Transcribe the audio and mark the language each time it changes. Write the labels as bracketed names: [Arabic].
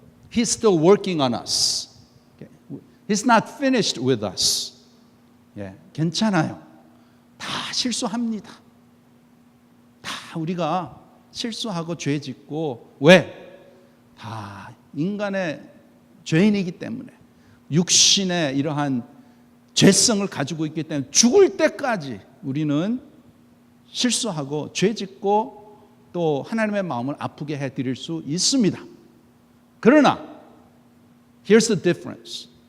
[English] He's still working on us. Okay? He's not finished with us. [Korean] 예, 괜찮아요. 다 실수합니다. 다 우리가 실수하고 죄 짓고, 왜? 다 인간의 죄인이기 때문에, 육신의 이러한 죄성을 가지고 있기 때문에 죽을 때까지 우리는 실수하고 죄 짓고 또 하나님의 마음을 아프게 해드릴 수 있습니다. 그러나 [English] here's the difference.